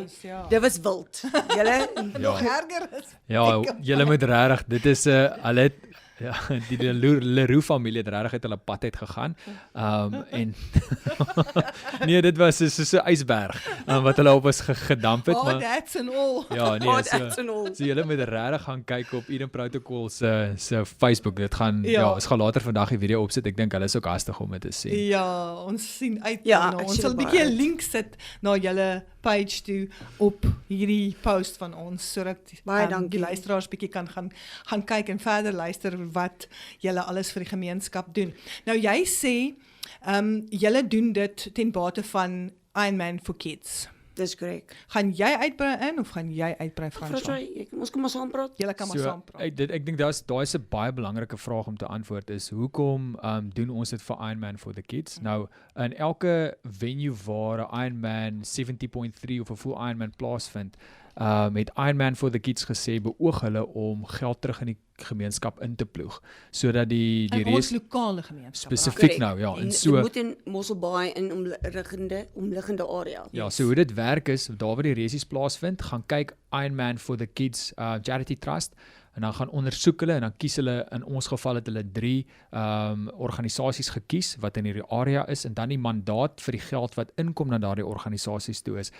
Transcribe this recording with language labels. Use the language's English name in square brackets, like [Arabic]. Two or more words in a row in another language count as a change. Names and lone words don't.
[Afrikaans] Dit was wild. Julle nog erger is. Ja, julle moet regtig, dit is hulle die Leroux familie het regtig uit hulle pad uit gegaan. En nee, dit was so 'n ysberg wat hulle op ons gedamp het, maar [English] that's and all. [Afrikaans] Ja, nee, so julle moet regtig gaan kyk op Eden Protocol se Facebook. Dit gaan ons gaan later vandag die video opsit. Ek dink hulle is ook hastig om dit te sien. Ja, ons sien uit daarna. Ons sal 'n bietjie 'n link sit na julle page toe op hierdie post van ons sodat die luisteraars bietjie kan gaan kyk en verder luister wat julle alles vir die gemeenskap doen. Nou jy sê julle doen dit ten bate van Ironman for Kids. Dis korrek. Gaan jy uitbrei in of gaan jy uitbrei Fransjo? Ons kan maar saam praat. Julle kan maar saam praat. Ek dink daai is 'n baie belangrike vraag om te antwoord is hoekom doen ons dit vir Ironman for the Kids? Nou in elke venue waar 'n Ironman 70.3 of 'n full Ironman plaasvind, het Ironman for the Kids gesê beoog hulle om geld terug in die gemeenskap in te ploeg sodat die ons lokale gemeenskap spesifiek nou en so dit moet in Mosselbaai in omliggende area. Ja, so hoe dit werk is, daar waar die resies plaasvind, gaan kyk Ironman for the Kids Charity Trust en dan gaan ondersoek hulle en dan kies hulle, in ons geval het hulle 3 organisasies gekies wat in hierdie area is en dan die mandaat vir die geld wat inkom na daardie organisasies toe is.